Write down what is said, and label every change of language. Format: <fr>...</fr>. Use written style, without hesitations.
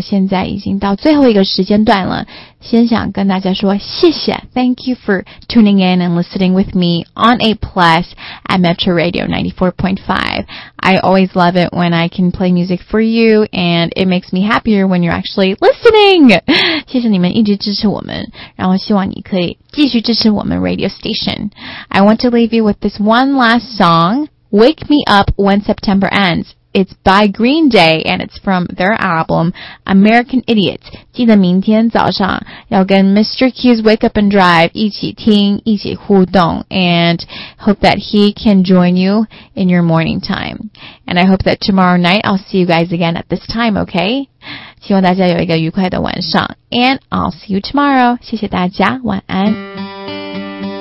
<zh>现在已经到最后一个时间段了。先想跟大家说谢谢。</zh> <en>Thank you for tuning in and listening with me on A Plus at Metro Radio 94.5. I always love it when I can play music for you and it makes me happier when you're actually listening.</en> <zh>谢谢你们一直支持我们。然后希望你可以继续支持我们 radio station.</zh> <en>I want to leave you with this one last song. Wake Me Up When September Ends. It's by Green Day, and it's from their album, American Idiot.</en> <zh>记得明天早上要跟 Mr.</zh> <en>Q's Wake Up and Drive</en> <zh>一起听一起互动</zh> <en>and hope that he can join you in your morning time. And I hope that tomorrow night I'll see you guys again at this time, okay?</en> <zh>希望大家有一个愉快的晚上</zh> <en>and I'll see you tomorrow.</en> <zh>谢谢大家晚安。</zh>